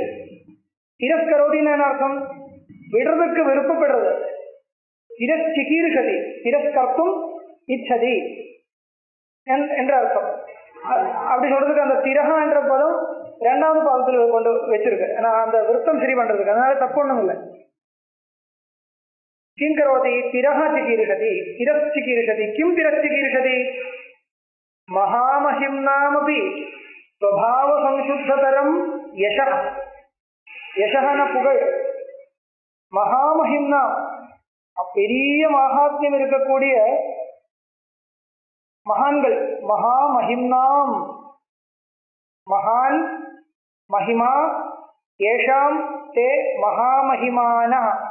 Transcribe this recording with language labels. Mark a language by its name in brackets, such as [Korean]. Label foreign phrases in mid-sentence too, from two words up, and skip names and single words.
[Tamil] திரஸ்கரோதின்னு என்ன அர்த்தம்? விடுறதுக்கு விருப்பப்படுறது. [Sanskrit] तिरश्चिकीर्षति, तिरस्कर्तुम् इच्छति [Tamil] என்ற அர்த்தம். அப்படி சொல்றதுக்கு அந்த திரஹா என்ற பதம் இரண்டாவது பாதத்தில் கொண்டு வச்சிருக்கு. நான் அந்த விருத்தம் சரி பண்றதுக்கு, அதனால தப்பு ஒண்ணும் இல்லை. [Sanskrit] किं करोति तिरः चिकीर्षति, तिरश्चिकीर्षति. किं तिरश्चिकीर्षति? महामहिम्नामपि स्वभावसंशुद्धतरं यशः. [Tamil] யசகன புகழ். மகாமஹிம்னா பெரிய மகாத்மியம் இருக்கக்கூடிய மகான்கள். [Sanskrit] महामहिम्नाम्, महान् महिमा एषाम् ते महामहिमानः.